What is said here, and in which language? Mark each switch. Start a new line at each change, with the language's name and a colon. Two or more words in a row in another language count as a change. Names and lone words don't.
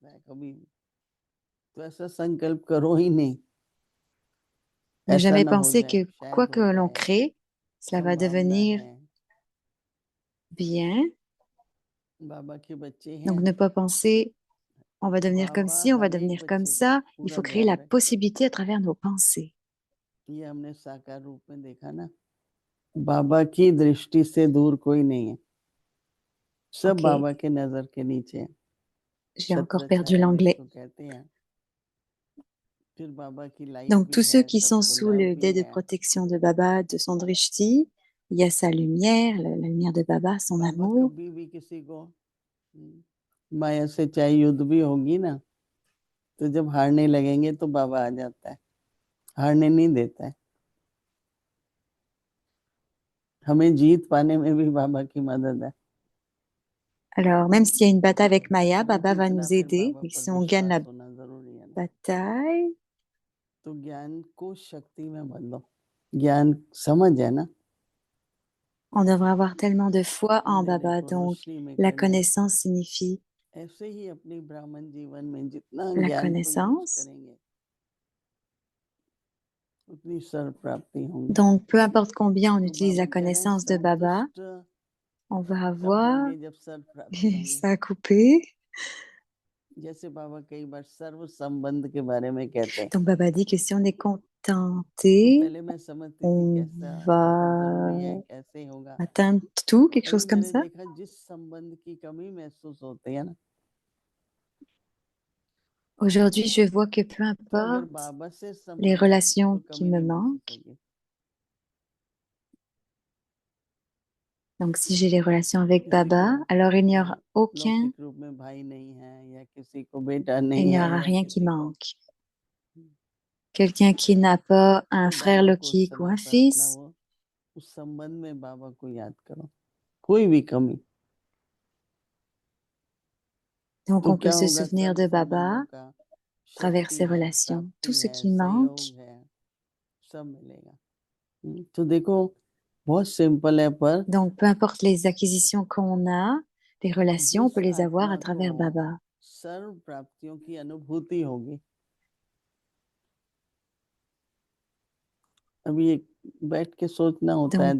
French: Ne jamais penser que quoi que l'on crée, cela va devenir bien. Donc, ne pas penser, on va devenir comme ci, on va devenir comme ça. Il faut créer la possibilité à travers nos pensées.
Hindi: बाबा की दृष्टि से दूर कोई नहीं है, सब Ok. बाबा के नजर के नीचे है।
French: J'ai encore perdu l'anglais.
Hindi: कहते हैं। फिर बाबा की लाइट
French: Donc,
Hindi: भी
French: tous ceux
Hindi: है,
French: qui sont
Hindi: सबको
French: sous
Hindi: लव
French: le
Hindi: भी
French: dais de
Hindi: है।
French: protection de Baba, de son drishti, il y a sa lumière, la lumière de Baba, son बाबा amour.
Hindi: कभी भी किसी को माया से चाहे युद्ध भी होगी ना, तो जब हारने लगेंगे तो बाबा आ जाता है, हारने नहीं देता है। हमें जीत पाने में भी बाबा की मदद है।
French: Alors, même s'il y a une bataille avec Maya, Baba va nous aider. Et si on gagne la bataille,
Hindi: तो ज्ञान को शक्ति में बदलो। ज्ञान समझ है ना,
French: on devrait avoir tellement de foi en Baba. Donc, la connaissance signifie
Hindi: ऐसे ही अपनी ब्राह्मण जीवन में जितना
French: la
Hindi: ज्ञान को यूज
French: connaissance.
Hindi: करेंगे, उतनी सर्व प्राप्ति होंगी।
French: Donc, peu importe combien on
Hindi: तो
French: utilise la
Hindi: बाबा कह रहे हैं
French: connaissance de Baba,
Hindi: संतुष्ट
French: on va
Hindi: तब
French: avoir...
Hindi: होंगे जब सर्व प्राप्ति होंगी।
French: Ça a coupé.
Hindi: जैसे बाबा कई बार सर्व संबंध के बारे में कहते हैं।
French: Donc, Baba dit que si on est contenté,
Hindi: पहले मैं समझती थी
French: on
Hindi: कैसा
French: va
Hindi: जरूरी है, कैसे होगा।
French: atteindre tout, quelque chose
Hindi: अभी
French: comme
Hindi: मैंने
French: ça.
Hindi: देखा जिस संबंध की कमी महसूस होती है ना,
French: Aujourd'hui, je vois que peu
Hindi: तो अगर
French: importe
Hindi: बाबा से
French: les
Hindi: संबंध है तो
French: relations qui
Hindi: कमी
French: me
Hindi: नहीं महसूस
French: manquent,
Hindi: होगी।
French: donc si j'ai les relations avec
Hindi: किसी Baba, को
French: alors il n'y aura aucun,
Hindi: लौकिक रूप में भाई नहीं है, या किसी को बेटा
French: il
Hindi: नहीं
French: n'y
Hindi: है,
French: aura
Hindi: या
French: rien qui
Hindi: किसी को
French: manque. Quelqu'un qui n'a pas un
Hindi: तो
French: frère
Hindi: बाबा को उस
French: Lokik ou
Hindi: समय
French: un
Hindi: पर अपना
French: fils,
Hindi: वो उस संबंध में बाबा को याद करो, कोई भी कमी।
French: donc
Hindi: तो
French: on peut
Hindi: क्या
French: se
Hindi: होगा,
French: souvenir
Hindi: सर्व
French: de
Hindi: संबंधों
French: Baba à
Hindi: का
French: travers
Hindi: शक्ति
French: ses
Hindi: है,
French: relations. Tout
Hindi: प्राप्ति
French: ce
Hindi: है,
French: qui manque.
Hindi: सहयोग है, सब मिलेगा। तो देखो बहुत सिंपल है, पर
French: Donc peu importe les acquisitions qu'on a, les relations, on peut
Hindi: जिस
French: les avoir à
Hindi: आत्मा को
French: travers Baba.
Hindi: सर्व प्राप्तियों की अनुभूति होगी, अभी एक बैठ के सोचना होता है